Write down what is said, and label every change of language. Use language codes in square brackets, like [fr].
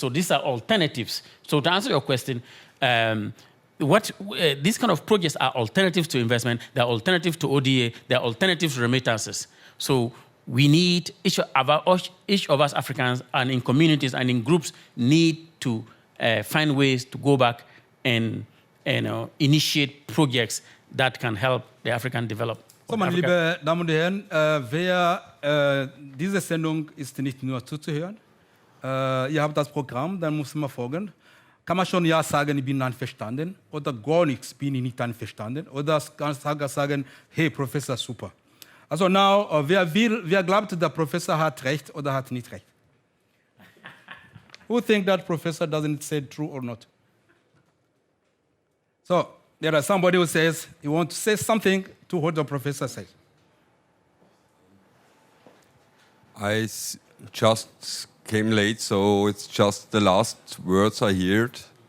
[en] So these are alternatives. So to answer your question, these kind of projects are alternatives to investment, they're alternatives to ODA, they're alternatives to remittances. So we need, each of us Africans and in communities and in groups need to find ways to go back and initiate projects that can help the African develop. [de] So, meine lieben Damen und Herren, diese Sendung ist nicht nur zuzuhören. Ihr habt das Programm, dann muss man folgen. Kann man schon ja sagen, ich bin einverstanden, oder gar nichts bin ich nicht einverstanden, oder kann sagen, hey, Professor, super. Also, now, wer glaubt, der Professor hat recht oder hat nicht recht? [en] Who think that professor doesn't say true or not? So, there is somebody who says he wants to say something to what the professor says. I just came late, so it's just the last words I heard.